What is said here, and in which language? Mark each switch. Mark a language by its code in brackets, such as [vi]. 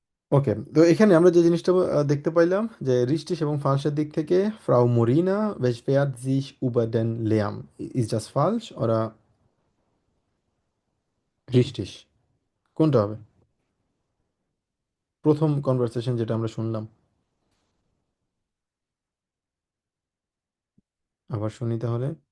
[bn] ওকে, তো এখানে আমরা যে জিনিসটা দেখতে পাইলাম যে রিস্টিস এবং ফালসের দিক থেকে ফ্রাউ মরিনা [de] beschwert sich über den Lärm. Ist das falsch oder richtig? [bn] কোনটা হবে? প্রথম কনভারসেশন যেটা আমরা শুনলাম, আবার শুনি তাহলে।